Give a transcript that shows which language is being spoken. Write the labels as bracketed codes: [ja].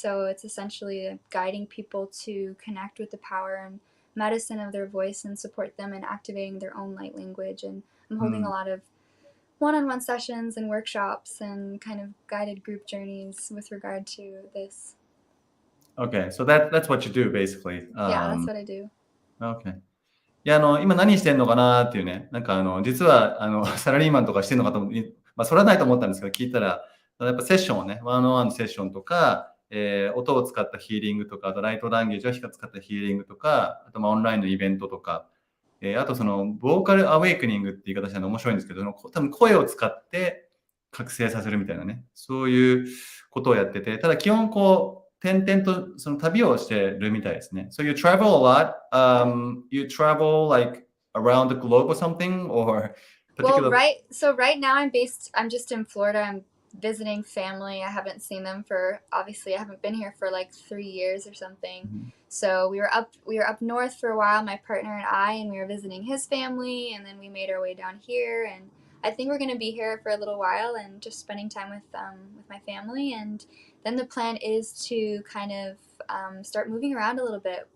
[en] So it's essentially guiding people to connect with the power and medicine of their voice and support them in activating their own light language. And I'm holding a lot of one-on-one sessions and workshops and kind of guided group journeys with regard to this. Okay, so that's what you do basically. Yeah, that's what I do. Okay. [ja] いや、今何してんのかなっていうね、なんか実はサラリーマンとかしてんのかと思って、それはないと思ったんですけど、聞いたら、やっぱセッションをね、ワンオンワンのセッションとか、音を使ったヒーリングとか、あとライトランゲージを使ったヒーリングとか、あとオンラインのイベントとか、あとその、ボーカルアウェイクニングって言い方したの面白いんですけど、多分声を使って覚醒させるみたいなね、そういうことをやってて、ただ基本点々とその旅をしてるみたいですね。 [en] So you travel a lot. You travel like around the globe or something, or particular? Well, right now I'm just in Florida. I'm visiting family. I haven't seen them obviously I haven't been here for like 3 years or something. So we were up north for a while, my partner and we were visiting his family, and then we made our way down here, and I think we're going to be here for a little while and just spending time with my family, and then the plan is to kind of start moving around a little bit.